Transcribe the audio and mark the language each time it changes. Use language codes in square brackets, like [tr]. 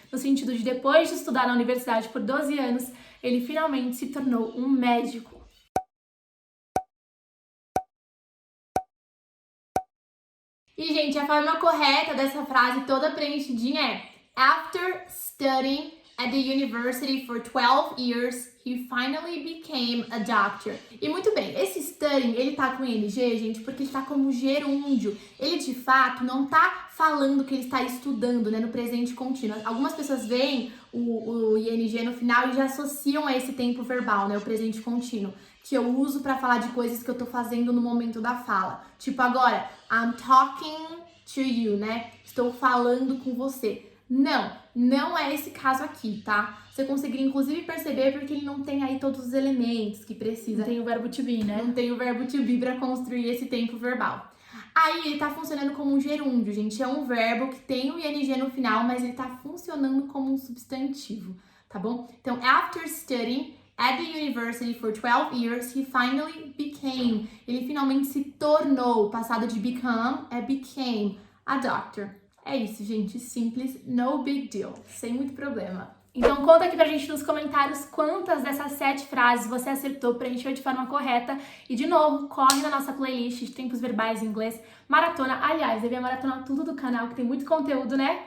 [pt] No sentido de depois de estudar na universidade por 12 anos, ele finalmente se tornou um médico. [en] E, gente, a forma correta dessa frase toda preenchidinha é After studying at the university for 12 years, he finally became a doctor. [pt] E muito bem, esse studying, ele tá com ING, gente, porque ele tá como gerúndio. Ele, de fato, não tá falando que ele está estudando, né, no presente contínuo. Algumas pessoas veem o ING no final e já associam a esse tempo verbal, né, o presente contínuo, que eu uso para falar de coisas que eu tô fazendo no momento da fala. [en] Tipo agora, I'm talking to you, né? [pt] Estou falando com você. Não é esse caso aqui, tá? Você conseguiria inclusive perceber porque ele não tem aí todos os elementos que precisa. Não tem o verbo to be, né? Não tem o verbo to be para construir esse tempo verbal. Aí ele tá funcionando como um gerúndio, gente. É um verbo que tem o ing no final, mas ele tá funcionando como um substantivo, tá bom? Então, after studying, [en] At the university for 12 years, he finally became. [pt] Ele finalmente se tornou. O passado de become é became a doctor. É isso, gente. Simples, no big deal. Sem muito problema. Então conta aqui pra gente nos comentários quantas dessas 7 frases você acertou, preencheu de forma correta. E de novo, corre na nossa playlist de tempos verbais em inglês, maratona. Aliás, deve maratonar tudo do canal, que tem muito conteúdo, né?